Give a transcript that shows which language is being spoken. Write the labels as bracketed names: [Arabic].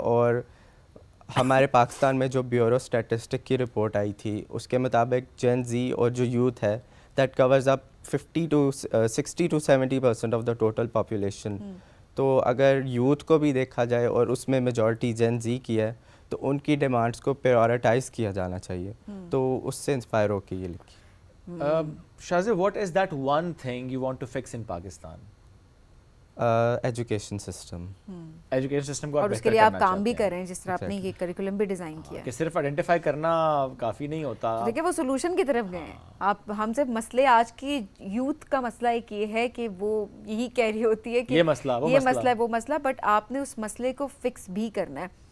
[Urdu] اور ہمارے پاکستان میں جو بیورو اسٹیٹسٹک کی رپورٹ آئی تھی اس کے مطابق جین زی اور جو یوتھ ہے [English] That covers up 60 to 70% of the total population. [Urdu] تو اگر یوتھ کو بھی دیکھا جائے اور اس میں میجورٹی جین زی کی ہے تو ان کی ڈیمانڈس کو پریورٹائز کیا جانا چاہیے. تو اس سے انسپائر ہو کے یہ لکھی. [English] Shazia, what is that one thing you want to fix in Pakistan? [Urdu] Education system. Education system کو اور اس کے لیے آپ کام بھی کر رہے ہیں, جس طرح آپ نے یہ کریکولم بھی ڈیزائن کیا کہ صرف آئیڈینٹیفائی کرنا کافی نہیں ہوتا. دیکھیں وہ سولوشن کی طرف گئے ہیں آپ. ہم سے مسئلے آج کی یوتھ کا مسئلہ ایک یہ ہے کہ وہ یہی کہہ رہی ہوتی ہے کہ یہ مسئلہ ہے وہ مسئلہ, بٹ آپ نے اس مسئلے کو فکس بھی کرنا ہے.